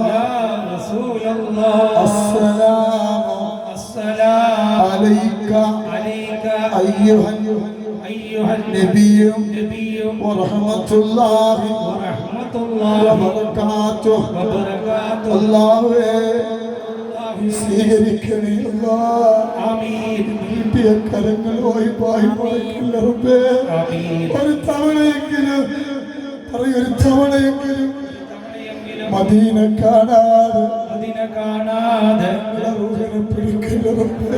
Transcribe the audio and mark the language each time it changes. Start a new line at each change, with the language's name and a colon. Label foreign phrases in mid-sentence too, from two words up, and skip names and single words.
Arabic: يا رسول الله السلام عليك أيها النبي النبي ورحمة الله ورحمة الله وبركاته وبركاته
Malayalam: الله സ്വീകരിക്കണേ
Arabic: آمين
Malayalam: കരങ്ങൾ വായ്പായി റബ്ബേ ഒരു തവണയെങ്കിലും പറയൊരു തവണയെങ്കിലും മദീന കാണാതെ റൂഹിനെ പിടിക്കല്ല റബ്ബേ